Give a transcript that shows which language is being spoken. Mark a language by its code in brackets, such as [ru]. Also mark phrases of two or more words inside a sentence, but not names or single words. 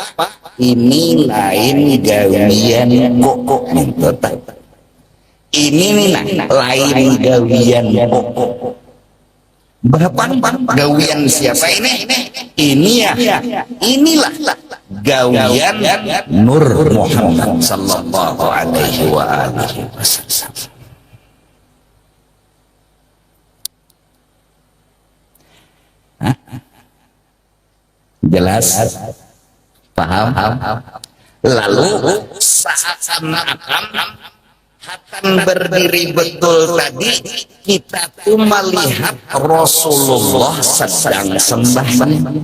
[bjn] Ini lain gawian kok minta. Ini lain gawian kok. Bapak gawian siapa ini? Ini ya. Inilah gawian Nur Muhammad [ar] صلى الله عليه وسلم. [bjn] Jelas? Paham? Lalu seakan-akan akan berdiri betul tadi kita tuh melihat Rasulullah sedang sembahyang.